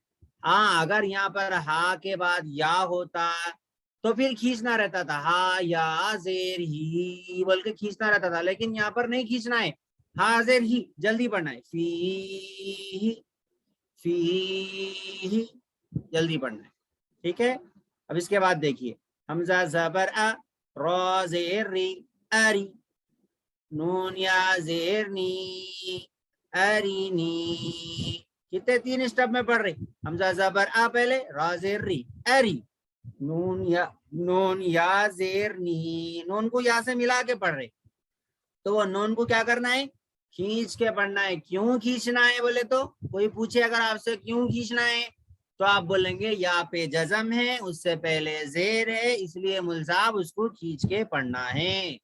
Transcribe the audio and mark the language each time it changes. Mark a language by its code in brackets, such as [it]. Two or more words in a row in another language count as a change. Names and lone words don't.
[ur] ہاں اگر یہاں پر ہا کے بعد یا ہوتا تو پھر کھینچنا رہتا تھا، ہا یا زیر ہی بول کے کھینچنا رہتا تھا، لیکن یہاں پر نہیں کھینچنا ہے، حاضر ہی جلدی پڑھنا ہے. فی فی جلدی پڑھنا ہے. ٹھیک ہے. اب اس کے بعد دیکھیے حمزہ زبر ا، را زیر ری، اری، نون یا زیر نی، ارینی، کتنے 3 اسٹیپ میں پڑھ رہی، ہمزہ زبر آ پہلے، را زیر ری، اری، نون یا زیر نی، نون کو یا سے ملا کے پڑھ رہے، تو وہ نون کو کیا کرنا ہے، کھینچ کے پڑھنا ہے. کیوں کھینچنا ہے بولے تو، کوئی پوچھے اگر آپ سے کیوں کھینچنا ہے، تو آپ بولیں گے یا پہ جزم ہے، اس سے پہلے زیر ہے، اس لیے ملزام اس کو کھینچ کے پڑھنا ہے.